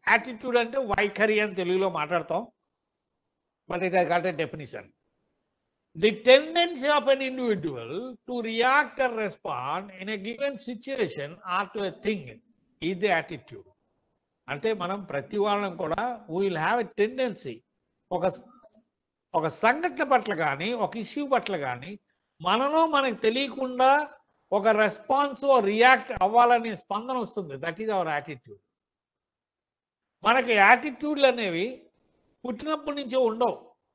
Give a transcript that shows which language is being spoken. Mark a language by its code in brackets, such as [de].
[te] Attitude అంటే వైఖరి అని తెలుగులో మాట్లాడతాం, [en] But it has got a definition. The tendency of an individual to react or respond in a given situation or to a thing is the attitude. [te] అంటే మనం ప్రతి వాళ్ళం కూడా [en] we will have a tendency [te] ఒక సంఘటన పట్ల కానీ ఒక ఇష్యూ పట్ల కానీ మనలో మనకు తెలియకుండా ఒక రెస్పాన్స్ రియాక్ట్ అవ్వాలని స్పందన వస్తుంది. [en] That is our attitude. [te] మనకి యాటిట్యూడ్లు అనేవి పుట్టినప్పటి నుంచే ఉండవు.